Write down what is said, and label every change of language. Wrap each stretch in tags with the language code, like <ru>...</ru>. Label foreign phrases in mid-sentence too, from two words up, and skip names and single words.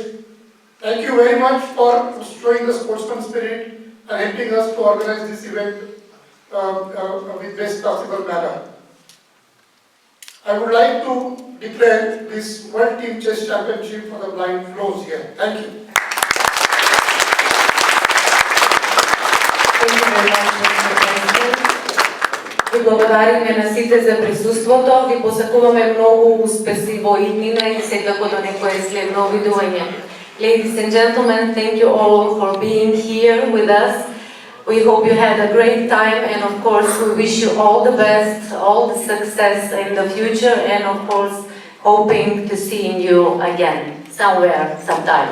<en>Thank you very much for showing the sportsman spirit and helping us to organize this event with best possible manner. I would like to declare this World Team Chess Championship for the blind closed here. Thank you.</en> <mk>Ви благодариме на сите за присуството, ви посакуваме многу успеси во иднина и секако до некое следно видување.</mk> <en>Ladies and gentlemen, thank you all for being here with us. We hope you had a great time, and of course we wish you all the best, all the success in the future, and of course hoping to see you again somewhere, sometime.</en>